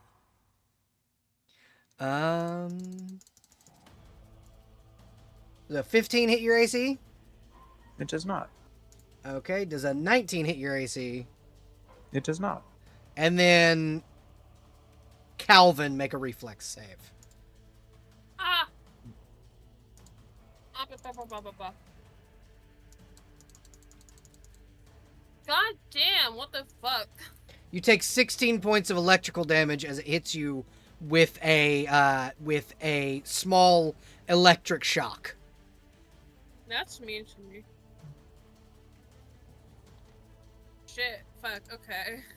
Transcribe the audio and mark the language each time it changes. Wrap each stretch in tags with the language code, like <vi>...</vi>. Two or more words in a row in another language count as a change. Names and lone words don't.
<en>Does a 15 hit your AC? It does not. Okay. Does a 19 hit your AC? It does not. And then Calvin make a reflex save. Ah! Ah, ba, ba, ba, ba, ba. God damn, what the fuck? You take 16 points of electrical damage as it hits you with a small electric shock. That's mean to me. Shit, fuck, okay.</en>